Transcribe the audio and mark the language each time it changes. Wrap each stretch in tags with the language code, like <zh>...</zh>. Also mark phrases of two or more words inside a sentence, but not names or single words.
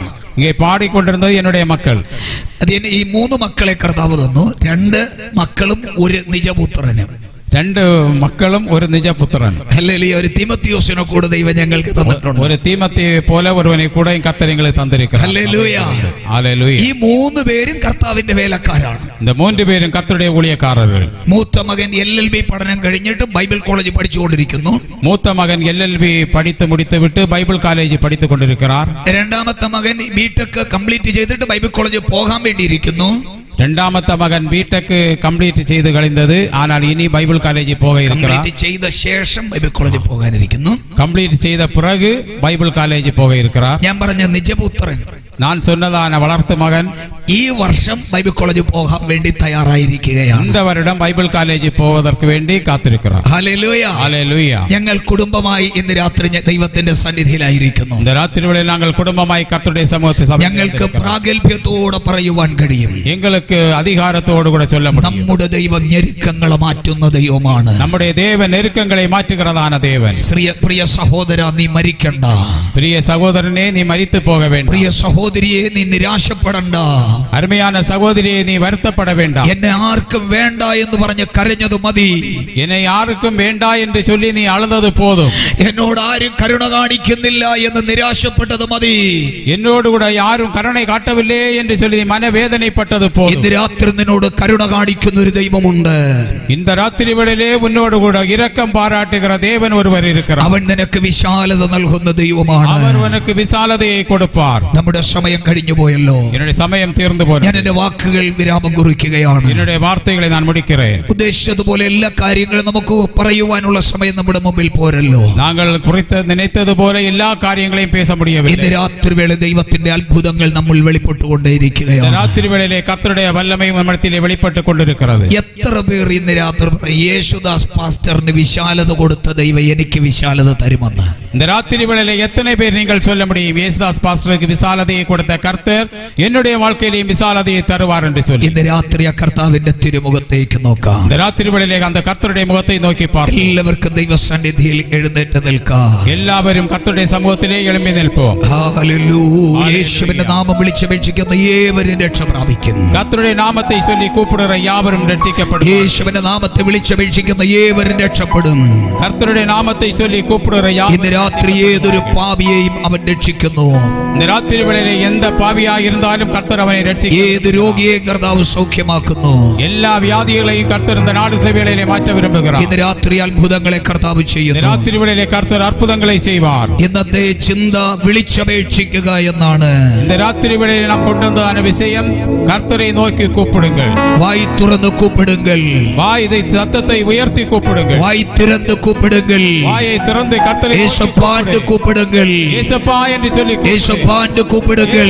<ta>இங்கே பாடிக்கொண்டிருந்தது என்னுடைய மக்கள்.</ta> <ml>അത് ഈ 3 മക്കളെ കർത്താവ് തന്നു. 2 മക്കളും ഒരു നിജപുത്രനും.</ml> <ta>2 மக்களும் ஒரு நிஜபுத்திரன்.</ta> <ml>ഹല്ലേലൂയ. ഒരു തീമോത്തിയോസിനെ കൂടെ ദൈവം ഞങ്ങൾക്ക് തന്നിട്ടുണ്ട്.</ml> <ta>ஒரு தீமோத்தேயுவை போல ஒருவனை கூட கர்த்தர் எங்களுக்கு தந்திருக்கிறார்.</ta> <ml>ഹല്ലേലൂയ. ഹല്ലേലൂയ. ഈ 3 പേരും കർത്താവിന്റെ വേലക്കാരാണ്.</ml> <ta>இந்த 3 பேரும் கர்த்தருடைய ஊழியக்காரர்கள்.</ta> <ml>മൂത്ത മകൻ LLB പഠനം കഴിഞ്ഞിട്ട് ബൈബിൾ കോളേജിൽ പഠിച്ചുകൊണ്ടിരിക്കുന്നു.</ml> <ta>மூத்த மகன் LLB படித்து முடித்துவிட்டு பைபிள் காலேஜ் படித்துக் கொண்டிருக்கிறார்.</ta> <ml>രണ്ടാമത്തെ മകൻ ബിടെക് കംപ്ലീറ്റ് ചെയ്തിട്ട് ബൈബിൾ കോളേജിൽ പോകാൻ വേണ്ടിയിരിക്കുന്നു.</ml> <ta>இரண்டாமத்த மகன் பிடெக் கம்ப்ளீட் செய்து கழிந்தது. ஆனால் இனி பைபிள் காலேஜ் போக இருக்கிறார்.</ta> <ml>കംപ്ലീറ്റ് ചെയ്ത ശേഷം ബൈബിൾ കോളേജിൽ പോകാനിരിക്കുന്നു.</ml> <ta>கம்ப்ளீட் செய்த பிறகு பைபிள் காலேஜ் போக இருக்கிறார்.</ta> <ml>ഞാൻ പറഞ്ഞ നിജപുത്രൻ,</ml> <ta>நான் சொன்னதான வளர்த்து மகன்</ta> <ml>ഈ വർഷം ബൈബിൾ കോളേജിൽ പോകാൻ വേണ്ടി തയ്യാറായിരിക്കുകയാണ്.</ml> <ta>இந்த வருடம் பைபிள் காலேஜ் போவதற்கு வேண்டி காத்திருக்கிறார்.</ta> <ml>ഹല്ലേലൂയ.</ml> <ta>ஹல்லேலூயா.</ta> <ml>ഞങ്ങൾ കുടുംബമായി ഇന്ന് രാത്രി ദൈവത്തിന്റെ സന്നിധിയിലായിരിക്കുന്നു.</ml> <ta>இந்த ராத்திரிவேளை நாங்கள் குடும்பமாய் கர்த்தருடைய சமூகத்தில்</ta> <ml>ഞങ്ങൾക്ക് പ്രാഗൽഭ്യത്തോടെ പറയുവാൻ കഴിയും,</ml> <ta>எங்களுக்கு அதிகாரத்தோடு கூட சொல்ல முடியும்,</ta> <ml>നമ്മുടെ ദൈവം ഞെരുക്കങ്ങളെ മാറ്റുന്ന ദൈവമാണ്.</ml> <ta>நம்முடைய தேவன் நெருக்கங்களை மாற்றுகிறதான தேவன்.</ta> <ml>പ്രിയ സഹോദര, നീ മരിക്കണ്ട.</ml> <ta>பிரிய சகோதரனே, நீ மரித்து போக வேண்டாம்.</ta> <ml>പ്രിയ സഹോദരിയെ, നീ നിരാശപ്പെടണ്ട.</ml> <ta>அருமையான சகோதரியே, நீ வருத்தப்பட வேண்டாம்.</ta> <ml>എന്നെ ആർക്കും വേണ്ട എന്ന് പറഞ്ഞ് കരഞ്ഞത് മതി.</ml> <ta>என்னை யாருக்கும் வேண்டா என்று சொல்லி நீ அழுதது போதும்.</ta> <ml>എന്നോട് ആരും കരുണ കാണിക്കുന്നില്ല എന്ന് നിരാശപ്പെട്ടത് മതി.</ml> <ta>என்னோடு கூட யாரும் கருணை காட்டவில்லை என்று சொல்லி நீ மனவேதனைப்பட்டது போதும்.</ta> <ml>ഇന്ന് രാത്രി നിന്നോട് കരുണ കാണിക്കുന്ന ഒരു ദൈവമുണ്ട്.</ml> <ta>இந்த ராத்திரி வேளையிலே உன்னோடு கூட இரக்கம் பாராட்டுகிற தேவன் ஒருவர் இருக்கிறார்.</ta> <ml>അവൻ നിനക്ക് വിശാലത നൽകുന്ന ദൈവമാണ്.</ml> <ta>அவர் உனக்கு விசாலதையை கொடுப்பார்.</ta> <ml>നമ്മുടെ സമയം കഴിഞ്ഞു പോയല്ലോ.</ml> <ta>என்னுடைய சமயம் தீர்ந்து போனது.</ta> <ml>ഞാൻ എന്റെ വാക്കുകൾ വിരാമം കുറിക്കുകയാണ്.</ml> <ta>என்னுடைய வார்த்தைகளை நான் முடிக்கிறேன்.</ta> <ml>ഉദ്ദേശിച്ചതുപോലെ എല്ലാ കാര്യങ്ങളും നമുക്ക് പറയുവാനുള്ള സമയം നമ്മുടെ മുമ്പിൽ പോരല്ലോ.</ml> <ta>நாங்கள் நினைத்தது போல எல்லா காரியங்களையும் பேச முடியவில்லை.</ta> <ml>ഇന്ന് രാത്രി വേള ദൈവത്തിന്റെ അത്ഭുതങ്ങൾ നമ്മൾ വെളിപ്പെട്ടുകൊണ്ടേയിരിക്കുകയാണ്. രാത്രി വേളയിലെ കർത്തരുടെ വല്ലമയും നമ്മളിലെ വെളിപ്പെട്ട് കൊണ്ടിരിക്കുന്നത്. എത്ര പേർ ഇന്ന് രാത്രി യേശുദാസ് പാസ്റ്ററിന് വിശാലത കൊടുത്ത ദൈവം എനിക്ക് വിശാലത തരുമെന്ന്?</ml> <ta>இந்த ராத்திரி வேளையிலே எத்தனை பேர் நீங்கள் சொல்ல முடியும், യേശുദാസ് பாஸ்டருக்கு விசாலதையை கொடுத்த கர்த்தர் என்னுடைய வாழ்க்கையிலேயும் விசாலதையை தருவார் என்று சொல்லி?</ta> <ml>ഇന്ന് രാത്രി ആ കർത്താവിന്റെ തിരുമുഖത്തേക്ക് നോക്കാം.</ml> <ta>இந்த ராத்திரி வேளையிலே அந்த கர்த்தருடைய முகத்தை நோக்கி பார்ப்போம்.</ta> <ml>എല്ലാവർക്കും ദൈവസന്നിധിയിൽ എഴുന്നേറ്റ് നിൽക്കാം.</ml> <ta>எல்லாവരും கர்த்தருடைய சமூகத்திலே எழும்பி நிற்போம்.</ta> <ml>ഹല്ലേലൂയ. യേശുവിന്റെ നാമം വിളിച്ചപേക്ഷിക്കുന്ന ഏവരും രക്ഷ പ്രാപിക്കും.</ml> <ta>கர்த்தருடைய நாமத்தை சொல்லி கூப்பிடுற யாவரும் ரட்சிக்கப்படும்.</ta> <ml>യേശുവിന്റെ നാമത്തെ വിളിച്ചപേക്ഷിക്കുന്ന ഏവരും രക്ഷപ്പെടും.</ml> <ta>கர்த்தருடைய நாமத்தை சொல்லி கூப்பிடுற</ta> <ml>ഇന്ന് രാത്രി ഏതൊരു പാപിയെയും അവൻ രക്ഷിക്കുന്നു.</ml> <ta>இந்த ராத்திரி வேளையிலே எந்த பாவியாக இருந்தாலும் கர்த்தர் அவனை ரட்சிக்கும்.</ta> <ml>ഏത് രോഗിയെയും കർത്താവ് സൗഖ്യമാക്കുന്നു.</ml> <ta>எல்லா வியாதிகளையும் கர்த்தர் இந்த நாடுத்த வேளையிலே மாற்ற விரும்புகிறார்.</ta> <ml>ഇന്ന് രാത്രി അത്ഭുതങ്ങളെ കർത്താവ്</ml> <ta>இந்த</ta> <ml>ചെയ്യുന്നു.</ml> <ta>ராத்திரி வேளையிலே கர்த்தர் அற்புதங்களை செய்வார்.</ta> <ml>ഇന്നത്തെ ചിന്ത വിളിച്ചപേക്ഷിക്കുക എന്നാണ്.</ml> <ta>இந்த ராத்திரி வேளையிலே நாம் கொண்டு வந்ததான விஷயம், கர்த்தரை நோக்கி கூப்பிடுங்கள். வாயை திறந்து கூப்பிடுங்கள். இதை சத்தத்தை உயர்த்தி கூப்பிடுங்கள். வாயை திறந்து கூப்பிடுங்கள். வாயை திறந்து கர்த்தரை യേശു ஏசப்பான்னு கூப்பிடுங்கள். ஏசப்பா என்று சொல்லி ஏசப்பான்னு கூப்பிடுங்கள்.</ta>